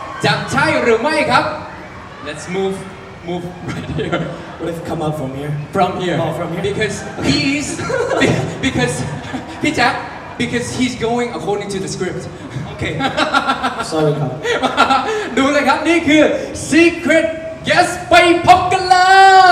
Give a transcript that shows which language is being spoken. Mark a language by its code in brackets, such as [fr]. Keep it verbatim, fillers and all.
[th] จะใช่หรือไม่ครับ [en] Let's move move right here what if come up from here? from here Oh, from here. because he's because พี่แจ๊ค because he's going according to the script Okay. Sorry, Kyle. [th] ดูเลยครับ นี่คือ Secret Yes ไปพบกันเลย